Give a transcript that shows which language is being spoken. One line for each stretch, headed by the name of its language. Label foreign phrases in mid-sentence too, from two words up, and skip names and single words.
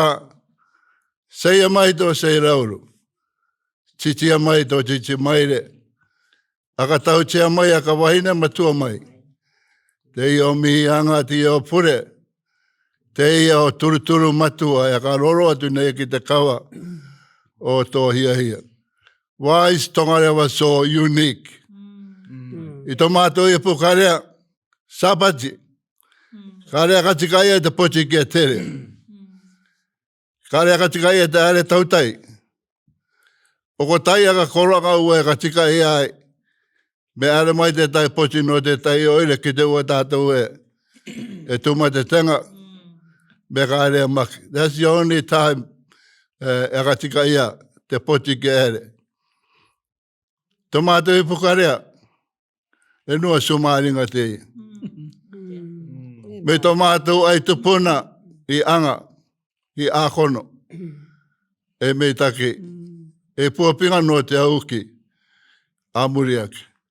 Rarotongan: Seia mai tō seira uru. Titia mai tō titi maire. Aka tautia mai aka wahine matua mai. Te i o mihianga ti o pure. Te i o turuturu matua. Aka roro atu nei ki te kawa o tō hia.
English: Why is Tongareva so unique?
Rarotongan: I tō mātou i pukarea. Sapati. Karea katikai e te poti ki a tere. Karea katikai e te are tautai. O ko tai aka koranga ua e katikai ai. Me are mai te tai poti no te tai oire ki te ua tātou e. E tuma te tenga. Me karea maki.
English: That's the only time
Rarotongan: e katikai a te poti ki are. Tō mātou i pukarea. E nua Sumaringa te i. Me tō mātou ai tupuna i anga, i ākono, e mei taki, e puapinga no te auki, a muriaki.